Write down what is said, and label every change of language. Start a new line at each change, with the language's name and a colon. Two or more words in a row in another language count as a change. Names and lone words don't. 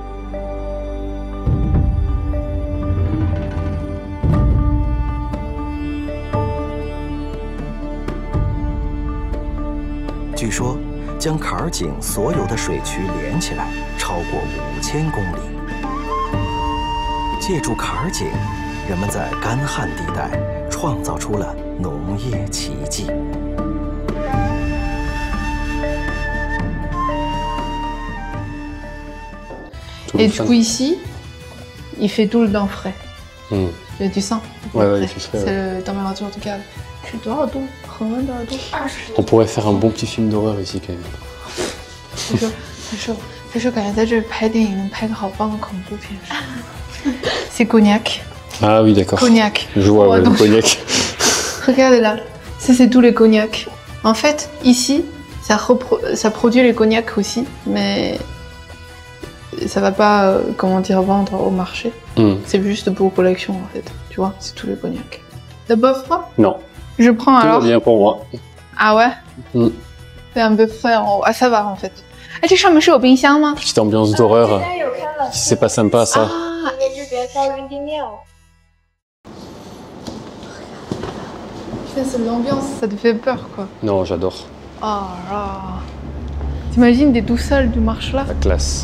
Chinese: 据说。将坎儿井所有的水渠连起来，超过5000公里。借助坎儿井，人们在干旱地带创造出了农业奇迹。
French: Et du coup ici, il fait tout le temps frais. Il y a du sang. Ouais, il fait frais. C'est la température du cave. Tu dois tout. On pourrait faire un bon petit film d'horreur ici quand même.
Chinese: 他说感觉在这拍电影能拍个好棒的恐怖片。
French: C'est cognac. Ah oui, d'accord. Cognac. Je vois le cognac. Regardez là, ça c'est tous les cognacs. En fait, ici, ça produit les cognacs aussi, mais ça va pas, comment dire, vendre au marché. C'est juste pour collection en fait. Tu vois, c'est tous les cognacs. T'as pas froid? Non. Je prends alors. Tout va bien pour moi. Ah ouais? C'est un peu frais en haut. Ah ça va en fait. Ah, tu sens
Chinese: 有冰箱吗
French: Petite ambiance d'horreur. C'est pas sympa ça. C'est l'ambiance, ça te fait peur quoi. Non, j'adore. Oh là. T'imagines des tout seuls, tu marches là? La classe.